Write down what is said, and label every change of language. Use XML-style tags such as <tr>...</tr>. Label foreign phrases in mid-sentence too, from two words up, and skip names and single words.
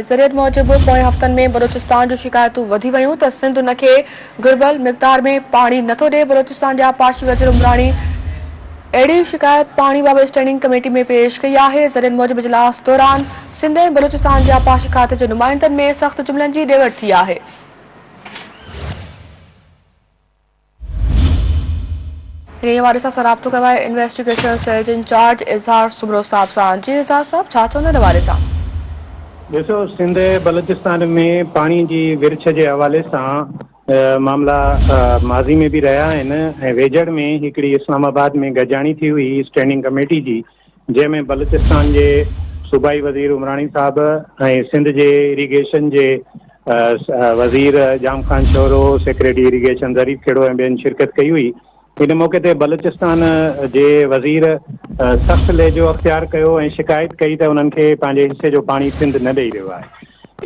<sd>ज़रियन मूजिब पोएं हफ़्तनि में बलोचिस्तान जूं शिकायतूं वधी वयूं त सिंध उनके घुर्बल मिक़दार में पानी नथो ॾे। बलोचिस्तान के आपाशी वज़ीर उमरानी अहिड़ी शिकायत पानी बाबत</sd> <en>standing committee</en> <sd>में पेश कई है। ज़रियन मूजिब इजलास दौरान सिंध ऐं बलोचिस्तान के आपाशी खाते के नुमाइंदनि में सख्त जुमलन की ॾेवट थी है। इन हवाले से राब्तो कयो आहे</sd> <en>investigation cell</en> <sd>के इंचार्ज इज़हार सुमरो साहब सां। जी इज़हार साहब, छा चवंदा इन हवाले सां? ॾिसो, सिंध बलोचिस्तान में पानी की विरछ के हवाले से मामला माज़ी में भी रहा है। वेझड़ में हिकड़ी इस्लामाबाद में गजानी थी हुई स्टैंडिंग कमेटी की, जैमें बलोचिस्तान के सूबाई वज़ीर उमरानी साहब ऐं सिंध के इरीगेशन के वज़ीर जाम खान शोरो,</sd> <en>secretary irrigation</en> <sd>ज़रीफ खेड़ो ऐं ॿियनि शिरकत कई हुई। इन मौके ते बलोचिस्तान के वज़ीर सख्त लहजो अख्तियार कयो ऐं शिकायत कई त उन्हनि खे पंहिंजे हिस्से जो पानी सिंध न ॾेई रहियो आहे।</sd>